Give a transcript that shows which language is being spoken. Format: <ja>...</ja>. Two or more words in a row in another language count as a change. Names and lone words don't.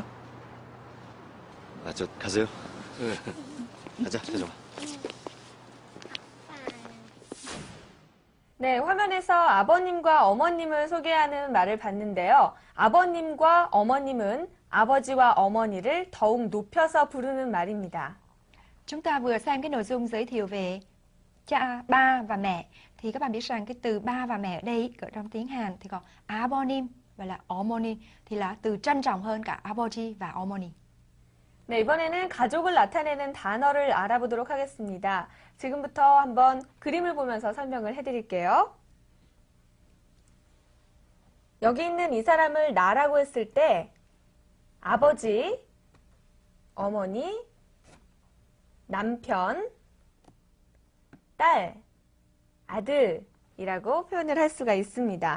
<ko>아, 저 가세요. 가자, 세종아. 네, 화면에서 아버님과 어머님을 소개하는 말을 봤는데요. 아버님과 어머님은 아버지와 어머니를 더욱 높여서 부르는 말입니다.</ko> <vi>Chúng ta vừa xem cái nội dung giới thiệu về cha, ba và mẹ. Thì các bạn biết rằng cái từ ba và mẹ ở đây ở trong tiếng Hàn thì có 아버님 và là 어머니 thì là từ trân trọng hơn cả 아버지 và 어머니.</vi> <ko>네, 이번에는 가족을 나타내는 단어를 알아보도록 하겠습니다. 지금부터 한번 그림을 보면서 설명을 해드릴게요. 여기 있는 이 사람을 나라고 했을 때 아버지, 어머니, 남편, 딸, 아들이라고 표현을 할 수가 있습니다.</ko>